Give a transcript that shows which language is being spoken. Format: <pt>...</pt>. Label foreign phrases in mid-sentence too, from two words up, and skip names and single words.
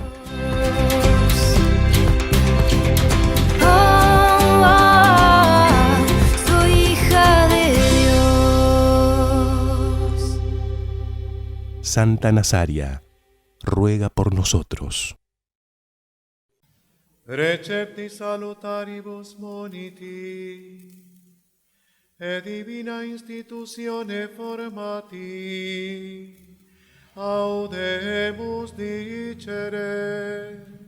<es>Soy hija de Dios. Santa Nazaria, ruega por nosotros.</es> <la>Recepti salutaribus moniti, e divina institutione formati, audemus dicere,</la>